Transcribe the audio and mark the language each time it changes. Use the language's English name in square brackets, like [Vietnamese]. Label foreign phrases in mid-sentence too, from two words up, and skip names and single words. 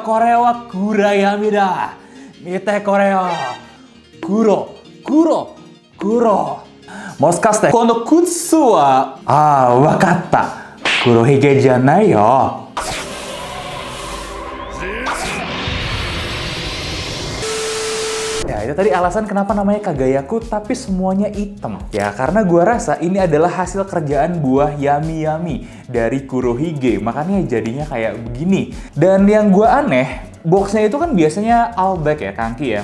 [Japanese] これは暗闇だ。見てこれよ。黒。もしかして、この靴は、わかった。黒ひげじゃないよ。 [Indonesian] Ya, itu tadi alasan kenapa namanya Kagayaku tapi semuanya hitam. Ya, karena gua rasa ini adalah hasil kerjaan buah Yami dari Kurohige. Makanya jadinya kayak begini. Dan yang gua aneh, boxnya itu kan biasanya [English] all black [Indonesian] ya, Kangki ya.